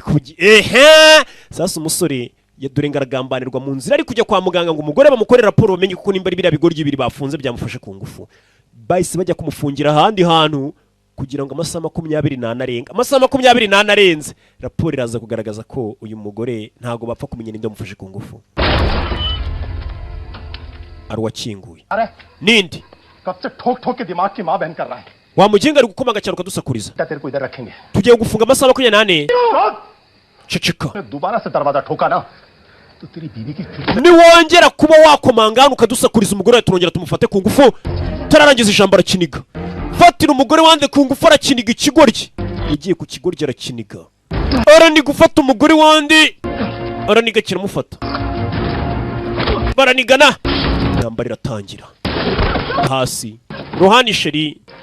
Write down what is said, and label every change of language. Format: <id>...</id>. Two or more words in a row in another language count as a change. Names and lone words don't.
<rw>sasa umusore dore ngaragambanirwa mu nzira ari kujya kwa muganga ngo umugore bamukorera raporo bamenye kuko nimba ari biriya bigoryi bibiri bafunze byamufashe ku ngufu bahise bajya kumufungira ahandi hantu kugira ngo amasaha 28 arenga amasaha 28 arenze raporo iraza kugaragaza ko uyu mugore ntago bapfa kumenya ninde mufashe ku ngufu ari wakinguye nindi</rw> <hi>कब से ठोक ठोक के दिमाग की मां बहन कर रहा है</hi> <rw>wamugenga ari gukomanga cyaro kadusakuriza</rw> <hi>तेरे को इधर रखेंगे</hi> <rw>tugiye gufunga amasaha 28 ceceka</rw> <hi>दोबारा से दरवाजा ठोका ना तो तेरी बीवी की</hi> <rw>ni wongera kuba wakomanga hano kadusakuriza umugore turongera tumufate ku ngufu tararangiza ijambo arakiniga fatira umugore wande ku ngufu arakiniga ikigoryi yagiye ku kigoryi arakiniga arani gufata umugore wande araniga kiramufata baranigana intambara iratangira hasi Rohani sheri</rw>